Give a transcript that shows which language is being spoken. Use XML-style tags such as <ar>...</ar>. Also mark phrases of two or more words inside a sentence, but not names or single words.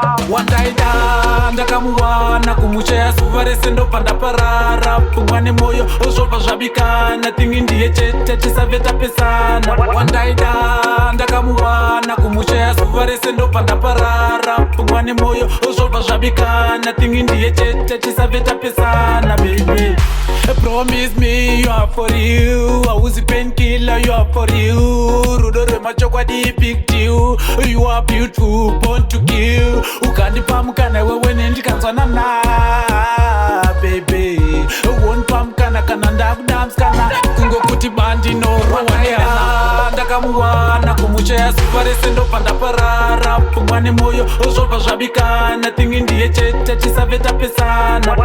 <sn>Wandaida ndakamuwana kumusha ya zuva rese ndobva ndaparara, pfungwa nemoyo zvobva zvabikana, tingi ndiye chete tisave tapesana. Wandaida ndakamuwana kumusha ya zuva rese ndobva ndaparara, pfungwa nemoyo zvobva zvabikana, tingi ndiye chete tisave tapesana, baby.</sn> <en>Promise me you are for real, hauzi painkiller, you are for real.</en> <sn>Rudo rwemachokwadi</sn> <en>big deal, you are beautiful, born to kill.</en> <sn>Ukandipa mukana wewe nendikanzwanana, baby. Wondipa mukana kana ndakuda musikana, kungokuti bandi norwa. Wandaida ndakamuwana kumusha ya zuva rese ndobva ndaparara, pfungwa nemoyo zvobva zvabikana, tingi ndiye chete tisave tapesana.</sn>